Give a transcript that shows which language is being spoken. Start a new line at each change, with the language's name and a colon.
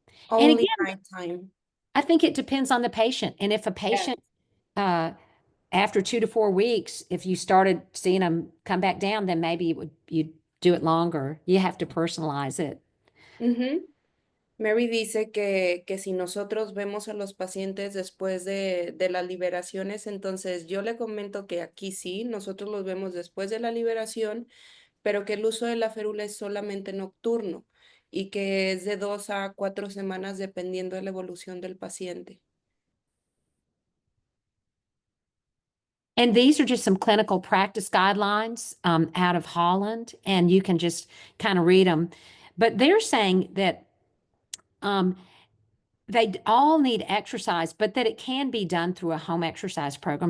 English: And Only again, nighttime. I think it depends on the patient. And if a Yes. patient, after 2 to 4 weeks, if you started seeing them come back down, then maybe you'd do it longer. You have to personalize it. Ujú.
Spanish: Mary dice que si nosotros vemos a los pacientes después de las liberaciones, entonces yo le comento que aquí sí, nosotros los vemos después de la liberación, pero que el uso de la férula es solamente nocturno y que es de 2 a 4 semanas dependiendo de la evolución del paciente.
English: And these are just some clinical practice guidelines out of Holland, and you can just kind of read them. But they're saying that they all need exercise, but that it can be done through a home exercise program.